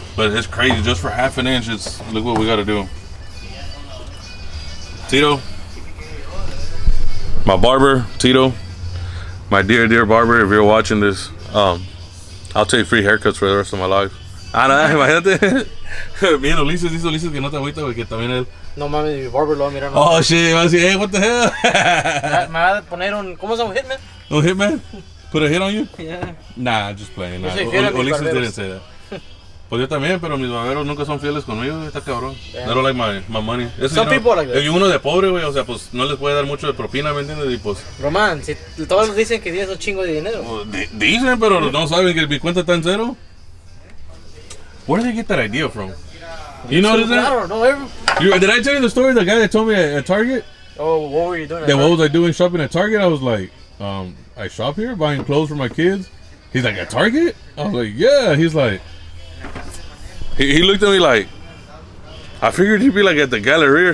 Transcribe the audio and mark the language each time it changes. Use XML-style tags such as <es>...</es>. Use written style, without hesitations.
<en>But it's crazy, just for half an inch. Look what we gotta do. Tito, my barber, Tito. My dear barber, if you're watching this, I'll take free haircuts for the rest of my life.</en> <es>Ah, no, imagínate. Bien, Ulises que no te agüita, güey, que también él. No mames, mi barber lo va a mirar.</es> <en>Oh shit,</en> <es>va a decir,</es> <en>hey, what the hell?</en> <es>Me va a poner un, ¿cómo se llama?</es> <en>Hitman? Oh, hitman? Put a hit on you? Yeah. Nah, I'm just playing. Nah.</en> <es>Yo soy fiel a mis Ulises barberos.</es> <en>didn't say that.</en> <es>Pues yo también, pero mis barberos nunca son fieles conmigo, está cabrón.</es> <en>Yeah. They don't like my money. Some people like that.</en> <es>Y uno de pobre, güey, o sea, pues no les puede dar mucho de propina, ¿me entiendes? Y pues... Román, si todos dicen que tienes un chingo de dinero. Dicen, pero no saben que mi cuenta está en cero.</es> <en>Where did they get that idea from? You notice that? I don't know. Did I tell you the story? The guy that told me at Target? Oh, what were you doing? What was I doing shopping at Target? I was like, I shop here buying clothes for my kids. He's like, at Target? I was like, yeah. He's like, he looked at me like, I figured he'd be like at the Galleria.</en>